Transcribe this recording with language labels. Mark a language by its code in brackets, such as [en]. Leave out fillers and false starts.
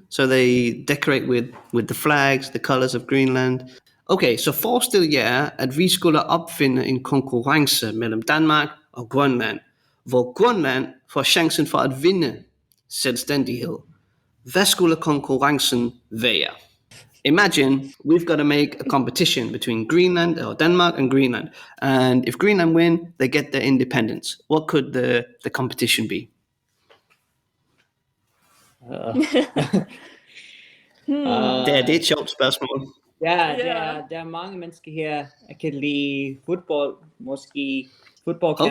[en] So they decorate with the flags, the colors of Greenland. [da] Okay, så forestil jer, at vi skulle opfinde en konkurrence mellem Danmark og Grønland, hvor Grønland får chancen for at vinde selvstændighed. Hvad skulle konkurrencen være? [en] Imagine we've got to make a competition between Greenland or Denmark and Greenland, and if Greenland win, they get their independence. What could the competition be? [da] Det er et sjovt spørgsmål. Ja, der er mange mennesker her, der kan lide fodbold, måske fodboldkamp.